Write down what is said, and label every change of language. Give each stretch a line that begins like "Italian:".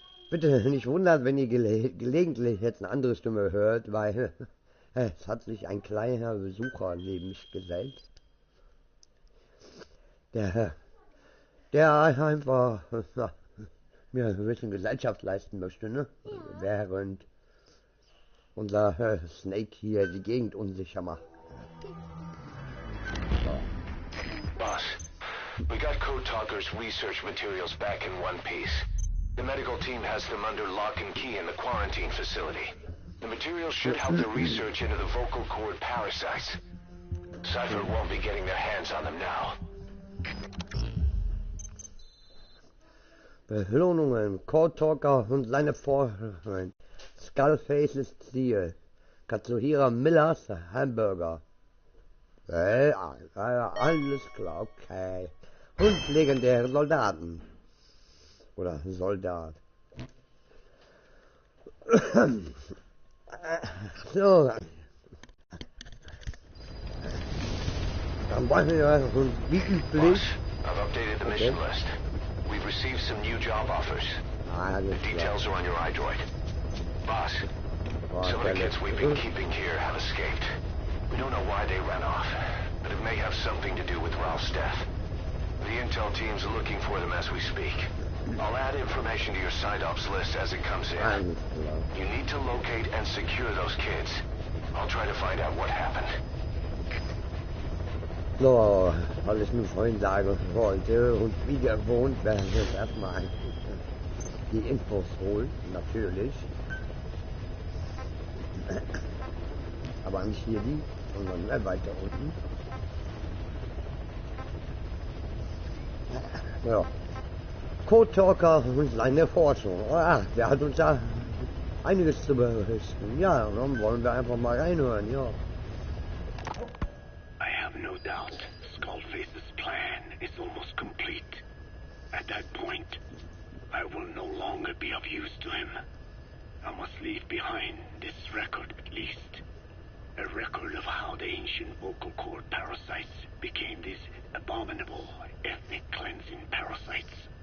German: Bitte nicht wundern, wenn ihr gelegentlich jetzt eine andere Stimme hört, weil es hat sich ein kleiner Besucher neben mich gesellt. Der einfach mir ein bisschen Gesellschaft leisten möchte, ne? Während unser Snake hier die Gegend unsicher macht.
English: Boss, we got Code Talker's research materials back in one piece. The medical team has them under lock and key in the quarantine facility. The materials should help the research into the vocal cord parasites. Cypher won't be getting their hands on them now.
German: Belohnungen, Code Talker und seine Freunde. Skullfaces Ziel. Katsuhira Millers Hamburger. Alles klar, okay. Und legendäre Soldaten. Oder Soldat. So. Dann wollen wir wie üblich.
English: I've updated the mission list. We've received some new job offers. The details are on your iDroid. Boss, some of the kids we've been keeping here have escaped. We don't know why they ran off, but it may have something to do with Ralph's death. The intel team's looking for them as we speak. I'll add information to your side ops list as it comes in. You need to locate and secure those kids. I'll try to find out what happened.
German: So, was ich mir vorhin sagen wollte, und wie gewohnt werden wir jetzt erstmal die Infos holen, natürlich. Aber nicht hier die, sondern weiter unten. Ja. Code Talker und seine Forschung. Der hat uns ja einiges zu berichten. Ja, dann wollen wir einfach mal reinhören, ja.
English: I have no doubt Skullface's plan is almost complete. At that point, I will no longer be of use to him. I must leave behind this record at least. A record of how the ancient vocal cord parasites became these abominable ethnic cleansing parasites.